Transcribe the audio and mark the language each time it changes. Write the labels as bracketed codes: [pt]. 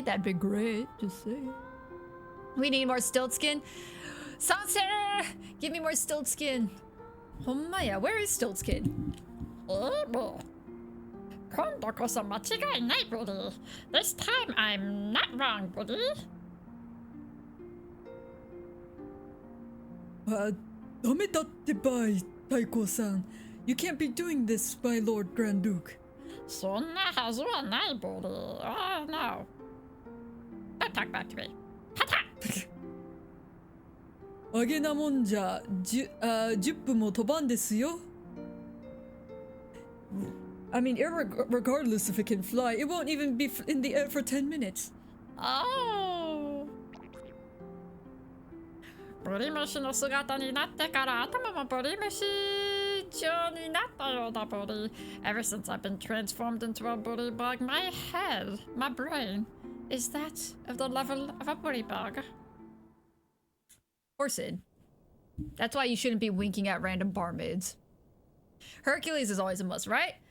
[en] That'd be great. Just saying. We need more Stiltskin. Sansa! Give me more Stiltskin. Homaya, where is Stiltskin? Oh, buddy. This time I'm not wrong, buddy. [ja] ダメだってばい、太閤さん. [en] You can't be doing this, my Lord Grand Duke. [ja] そんなはずはない、buddy. [en] Oh, no. Don't talk back to me. はた [ja] あげなもんじゃ、10分も飛ばんですよ. [en] I mean, regardless if it can fly, it won't even be in the air for 10 minutes. Oh. [ja] ブリムシの姿になってから頭もブリムシ状になったようだ、buddy. [en] Ever since I've been transformed into a buddy bug, my head, my brain, is that of the level of a buddy bug. Or Sid. That's why you shouldn't be winking at random barmaids. Hercules is always a must, right?